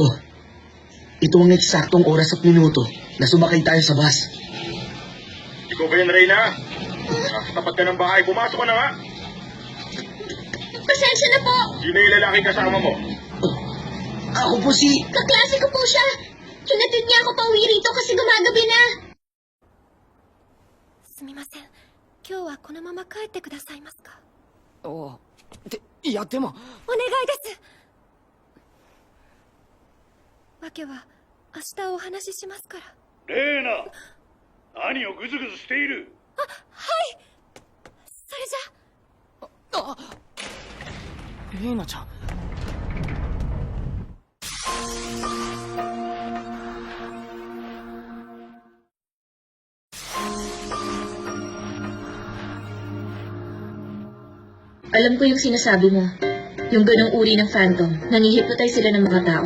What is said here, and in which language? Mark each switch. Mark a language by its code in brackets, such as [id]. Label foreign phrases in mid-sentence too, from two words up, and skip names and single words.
[tl] Ito ang eksaktong oras at minuto na sumakay tayo sa bus. Ikaw ba yan, Reyna? Nasa tapat ka ng bahay, pumasok ka na nga. Pasensya na po! Sino yung lalaki kasama mo? Ako po si... Kaklase ko po siya. Hinatid niya ako pauwi rito kasi gumagabi na. [ja] すみません今日はこのまま帰ってくださいますかおういやでもお願いですわけは明日お話ししますからレーナ何をグズグズしているそれじゃあレイナちゃん [tl] Alam ko yung sinasabi mo. Yung ganong uri ng phantom, nangihipnotize sila ng mga tao.